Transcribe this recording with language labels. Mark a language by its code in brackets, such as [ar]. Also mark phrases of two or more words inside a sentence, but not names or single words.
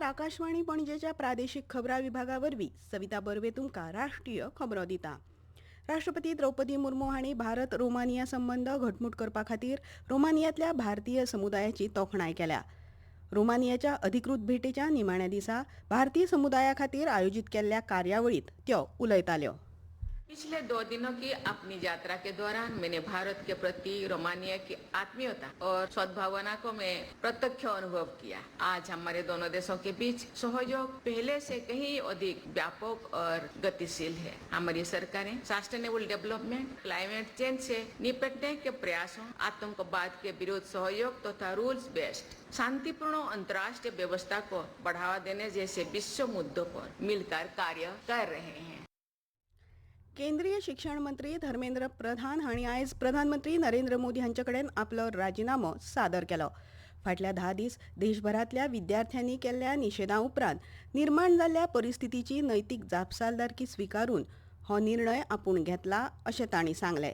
[kok] आकाशवाणी पणजेच्या प्रादेशिक खबरां विभागावरवीं सविता बर्वे तुमकां राष्ट्रीय खबरो दिता. राष्ट्रपती द्रौपदी मुर्मू हांणी भारत रोमानिया संबंद घटमूट करपा खातीर रोमानियांतल्या भारतीय समुदायाची तोखणाय केल्या. रोमानियाच्या अधिकृत भेटेच्या निमाण्या दिसा भारतीय समुदाया खातीर आयोजीत केल्ल्या कार्यावळीत त्यो उलयताल्यो. [hi] पिछले 2 दिनों की अपनी यात्रा के दौरान मैंने भारत के प्रति रोमानिया की आत्मीयता और सद्भावना को मैं प्रत्यक्ष अनुभव किया. आज हमारे दोनों देशों के बीच सहयोग पहले से कहीं अधिक व्यापक और गतिशील है. हमारी सरकारें [en] sustainable development, climate change [hi] से निपटने के प्रयासों, आतंकवाद के विरुद्ध सहयोग तथा [en] rules based [hi] शांतिपूर्ण अंतर्राष्ट्रीय व्यवस्था को बढ़ावा देने जैसे विश्व मुद्दों पर मिलकर कार्य कर रहे हैं. [kok] केंद्रीय शिक्षण मंत्री धर्मेंद्र प्रधान हांणी आयज प्रधानमंत्री नरेंद्र मोदी हांचे कडेन आपलो राजीनामो सादर केलो. फाटल्या 10 दीस देशभरातल्या विद्यार्थ्यांनी केल्ल्या निशेधां उपरांत निर्माण जाल्ल्या परिस्थितीची नैतीक जापसालदारकी स्विकारून हो निर्णय आपूण घेतला अशें तांणी सांगलें.